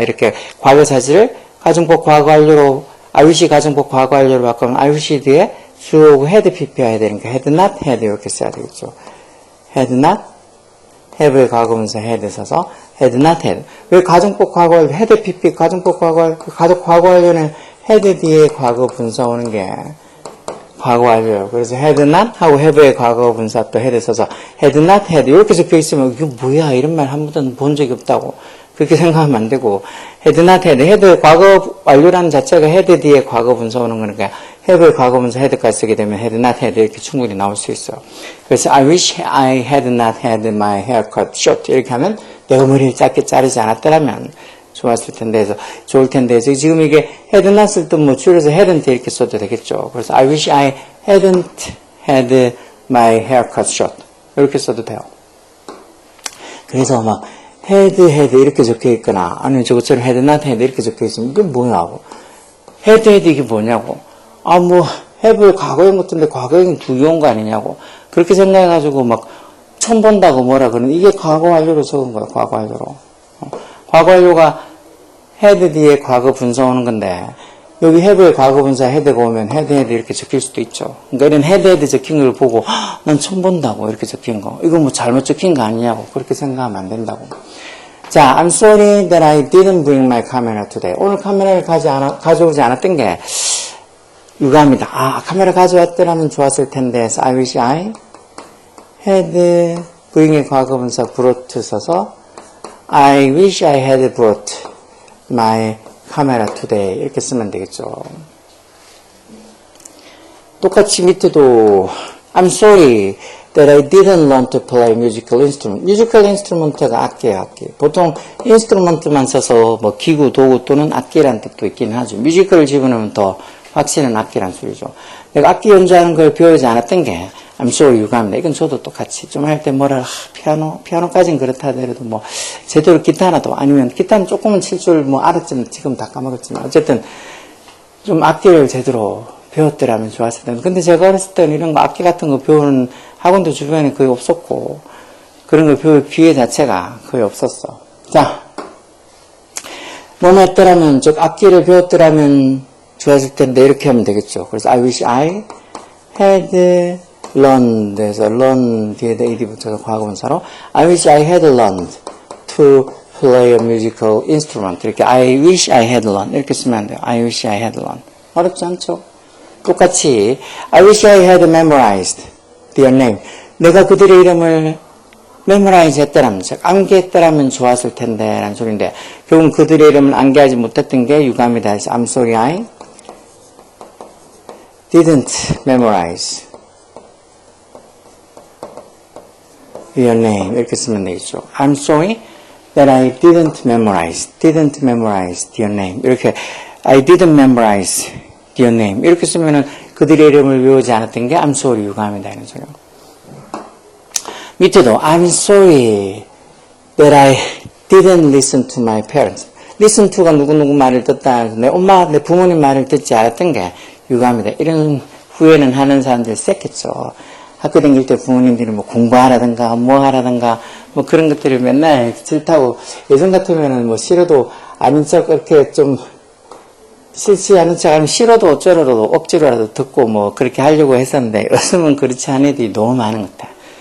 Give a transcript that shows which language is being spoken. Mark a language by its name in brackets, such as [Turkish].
[Korean] 이렇게 과거 사실을 가정법 과거 완료로 I wish 가정법 과거 완료로 바꾸면 I wish 뒤에 주어고 had pp해야 되니까 had not had 이렇게 써야 되겠죠. [English] had not have의 과거분사 had 써서 had not had. [Korean] 왜 가정법 과거 완료 had pp 가정법 과거 완료 가정 과거 완료는 had 뒤에 과거분사 오는 게 과거 완료예요. 그래서 had not 하고 have의 과거분사 또 had 써서 had not had 이렇게 적혀 있으면 이게 뭐야 이런 말 한 번도 본 적이 없다고 그렇게 생각하면 안 되고 had not had had 과거 완료라는 자체가 had 뒤에 과거분사 오는 거니까 have의 과거분사 had까지 쓰게 되면 had not had 이렇게 충분히 나올 수 있어요. 그래서 [English] I wish I had not had my hair cut short [Korean] 이렇게 하면 내가 머리를 짧게 자르지 않았더라면 좋았을 텐데 해서 좋을 텐데 해서 지금 이게 had not을 또 줄여서 hadn't 이렇게 써도 되겠죠. 그래서 [English] I wish I hadn't had my hair cut short [Korean] 이렇게 써도 돼요. 그래서 had 이렇게 적혀 있거나 아니면 저것처럼 had not had 이렇게 적혀 있으면 이게 뭐냐고 had 이게 뭐냐고 have 과거형 같은데 과거형이 두 개인 거 아니냐고 그렇게 생각해가지고 처음 본다고 뭐라 그러는데 이게 과거 완료로 적은 거야. 과거 완료로 과거 완료가 had 뒤에 과거 분사 오는 건데 여기 have의 과거 분사 had가 오면 had 이렇게 적힐 수도 있죠. 그러니까 이런 had 적힌 걸 보고 난 처음 본다고 이렇게 적힌 거 이거 잘못 적힌 거 아니냐고 그렇게 생각하면 안 된다고. 자, [English] I'm sorry that I didn't bring my camera today. [Korean] 오늘 카메라를 가져오지 않았던 게 유감이다. 아, 카메라 가져왔더라면 좋았을 텐데. 그래서 [English] I wish I had 부잉의 과거분사 brought 써서 I wish I had brought my camera today [Korean] 이렇게 쓰면 되겠죠. 똑같이 밑에도 [English] I'm sorry that I didn't learn to play musical instrument. [Korean] musical instrument가 악기예요, 악기. 보통 instrument만 써서 뭐 기구, 도구 또는 악기란 뜻도 있긴 하죠. musical을 집어넣으면 더 확실한 악기란 소리죠. 내가 악기 연주하는 걸 배우지 않았던 게 [English] I'm sorry [Korean] 유감입니다. 이건 저도 똑같이 좀 할 때 뭐라 피아노까지는 그렇다 하더라도 뭐 제대로 기타 하나도 아니면 기타는 조금은 칠 줄 뭐 알았지만 지금 다 까먹었지만 어쨌든 좀 악기를 제대로 배웠더라면 좋았을 텐데. 근데 제가 어렸을 때는 이런 거 악기 같은 거 배우는 학원도 주변에 거의 없었고 그런 걸 배울 기회 자체가 거의 없었어. 자, 뭐뭐 했더라면 즉 악기를 배웠더라면 좋았을 텐데 이렇게 하면 되겠죠. [English] 그래서 I wish I had learned 해서 learn 뒤에다 ed [Korean] 붙여서 과거분사로 [English] I wish I had learned to play a musical instrument 이렇게 I wish I had learned [Korean] 이렇게 쓰면 안 돼요. [English] I wish I had learned [Korean] 어렵지 않죠? 똑같이 [English] I wish I had memorized their name [Korean] 내가 그들의 이름을 memorize 했더라면 즉 암기했더라면 좋았을 텐데 라는 소리인데 결국은 그들의 이름을 암기하지 못했던 게 유감이다 해서 [English] I'm sorry I didn't memorize your name [Korean] 이렇게 쓰면 되겠죠. [English] I'm sorry that I didn't memorize your name 이렇게 I didn't memorize your name [Korean] 이렇게 쓰면은 그들의 이름을 외우지 않았던 게 [English] I'm sorry [Korean] 유감이다 이런 소리요. 밑에도 [English] I'm sorry that I didn't listen to my parents. [Korean] listen to가 누구누구 말을 듣다 내 엄마 내 부모님 말을 듣지 않았던 게 유감이다. 이런 후회는 하는 사람들 셌겠죠. 학교 다닐 때 부모님들이 뭐 공부하라든가 뭐 하라든가 뭐 그런 것들이 맨날 싫다고 예전 같으면은 뭐 싫어도 아닌 척 그렇게 좀 싫지 않은 척 하면 싫어도 어쩌라도 억지로라도 듣고 뭐 그렇게 하려고 했었는데 요즘은 그렇지 않은 애들이 너무 많은 것 같아.